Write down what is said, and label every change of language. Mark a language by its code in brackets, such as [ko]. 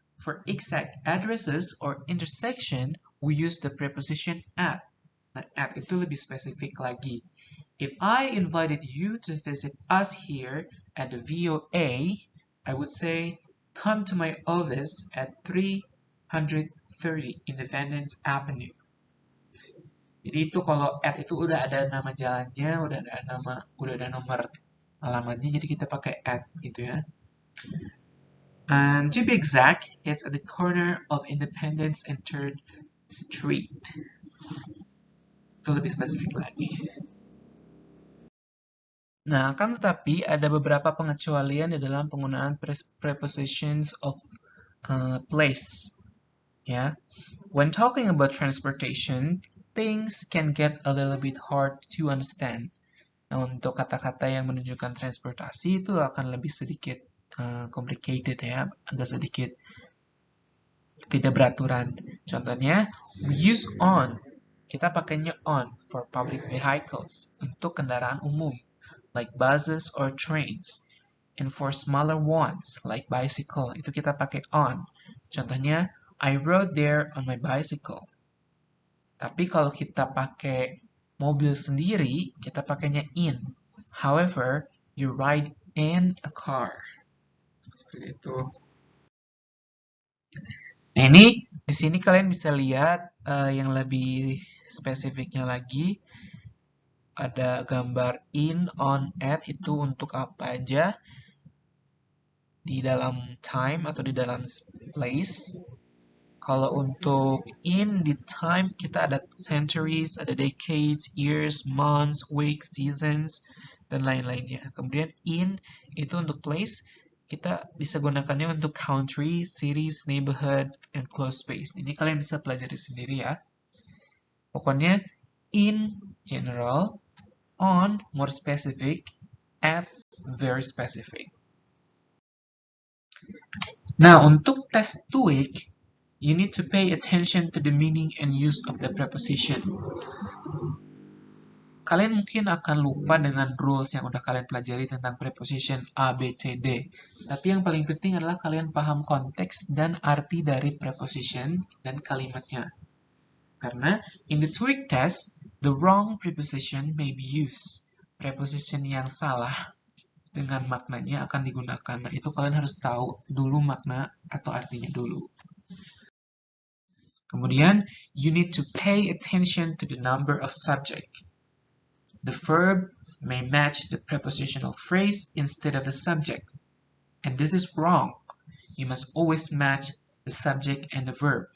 [en] For exact addresses or intersection, we use the preposition at. [id] Nah, at itu lebih spesifik lagi. [en] If I invited you to visit us here at the VOA, I would say, come to my office at 330 Independence Avenue. [id] Jadi itu kalau at itu udah ada nama jalannya, udah ada nomor alamatnya, jadi kita pakai at gitu ya. [en] And to be exact, it's at the corner of Independence and 3rd Street. [id] Itu lebih spesifik lagi. Nah, kan tetapi ada beberapa pengecualian di dalam penggunaan prepositions of place. [en] Ya, when talking about transportation, things can get a little bit hard to understand. [id] Nah, untuk kata-kata yang menunjukkan transportasi itu akan lebih sedikit complicated ya, agak sedikit tidak beraturan. [en] Contohnya, we use on. [id] Kita pakainya [en] on for public vehicles, [id] untuk kendaraan umum, [en] like buses or trains. And for smaller ones, like bicycle, [id] itu kita pakai on. Contohnya, [en] I rode there on my bicycle. [id] Tapi kalau kita pakai mobil sendiri, kita pakainya in. [en] However, you ride in a car. [id] Seperti itu. Nah, ini di sini kalian bisa lihat yang lebih spesifiknya lagi. Ada gambar in, on, at itu untuk apa aja di dalam time atau di dalam place. Kalau untuk in di time kita ada centuries, ada [en] decades, years, months, weeks, seasons, [id] dan lain-lainnya. Kemudian in itu untuk place, kita bisa gunakannya untuk [en] country, cities, neighborhood, and close space. [id] Ini kalian bisa pelajari sendiri ya. [en] Pokoknya in general, on more specific, at very specific. [id] Nah, untuk tes [en] TOEIC, you need to pay attention to the meaning and use of the preposition. [id] Kalian mungkin akan lupa dengan rules yang udah kalian pelajari tentang preposition A, B, C, D. Tapi yang paling penting adalah kalian paham konteks dan arti dari preposition dan kalimatnya. [en] Karena in the TOEIC test, the wrong preposition may be used. [id] Preposition yang salah dengan maknanya akan digunakan. Nah, itu kalian harus tahu dulu makna atau artinya dulu. [en] Kemudian, you need to pay attention to the number of subject. The verb may match the prepositional phrase instead of the subject. And this is wrong. You must always match the subject and the verb.